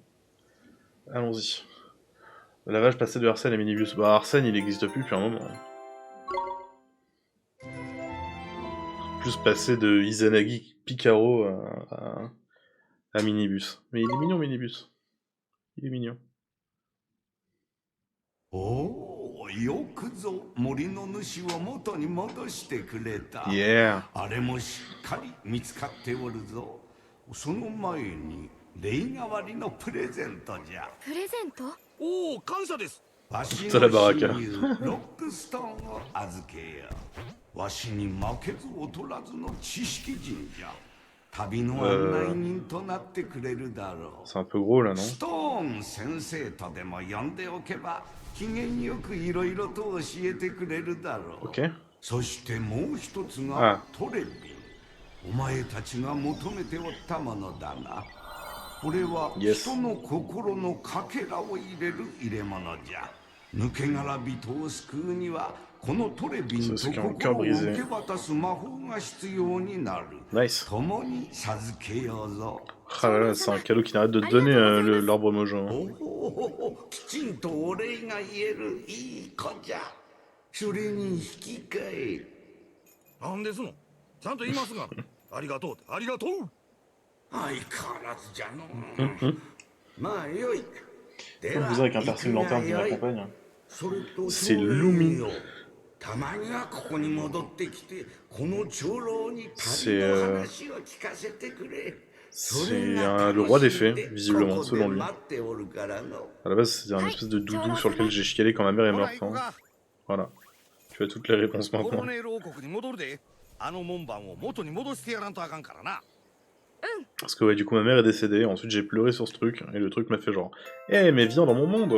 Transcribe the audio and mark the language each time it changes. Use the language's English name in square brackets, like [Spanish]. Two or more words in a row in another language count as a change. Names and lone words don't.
[French] Allons-y. Le lavage passé de Arsène et Minibus. Bah Arsène il n'existe plus depuis un moment. Plus passé de Izanagi Picaro à Minibus. Mais il est mignon Minibus. Il est mignon. [Japanese] おお、よくぞ森の主を元に戻してくれた。 [French] Yeah. [Japanese] あれもしっかり見つかっておるぞ。その前に礼代わりのプレゼントじゃ。プレゼント？おお、感謝です。わしのそればわか親友ロックストーンを預けよう。わしに負けず劣らずの知識人じゃ。旅の案内人となってくれるだろう。 [French] C'est un peu gros là, non? [Japanese] ストーン先生とでも呼んでおけば機嫌よくいろいろと教えてくれるだろう。 [French] Ok. [Japanese] そしてもう一つあがトレビン。お前たちが求めておったものだな。これは [French] Yes. [Japanese] 人の心のかけらを入れる入れ物じゃ。抜け殻人を救うにはこのトレビンと心を受け渡す魔法が必要になる。 [French] Nice. [Japanese] 共に授けようぞ。 [French] Ah là là, c'est un cadeau qui n'arrête de te donner l'arbre mojo. [Japanese] おお、きちんとお礼が言えるいい子じゃ。それに引き換え。なんですの。ちゃんと言いますが。ありがとう、ありがとう。相変わらずじゃの。まあよい。 [French] Comme vous avec un perso de lanterne qui m'accompagne. [Japanese] それと [French] C'est Lumi. [Japanese] たまにはここに戻ってきて、この長老に旅の話を聞かせてくれ。 [French] C'est le roi des fées, visiblement, selon lui. À la base, c'est un espèce de doudou sur lequel j'ai chialé quand ma mère est morte. Hein. Voilà. Tu as toutes les réponses maintenant. Parce que ouais, du coup, ma mère est décédée, ensuite j'ai pleuré sur ce truc, et le truc m'a fait genre « Eh, mais viens dans mon monde !»